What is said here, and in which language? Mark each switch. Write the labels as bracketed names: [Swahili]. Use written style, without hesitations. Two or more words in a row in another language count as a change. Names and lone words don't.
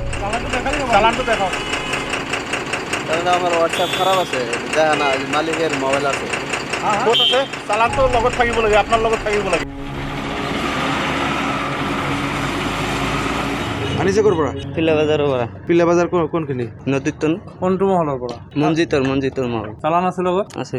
[Assamese] চালানটো দেখাও। [Bangla] দাদা আমার হোয়াটসঅ্যাপ খারাপ আছে, দেখা না মালিকের মোবাইল আছে। [Assamese] ক'ত আছে? চালানটো লগত থাকিব লাগে, আপোনাৰ লগত থাকিব লাগে। আনিছে ক'ৰ পৰা? পিলা বাজাৰৰ পৰা। পিলা বাজাৰ কোনখিনি? নদীত কোনটো মহলৰ পৰা? মঞ্জিতৰ মহল চালান আছে লগত? আছে।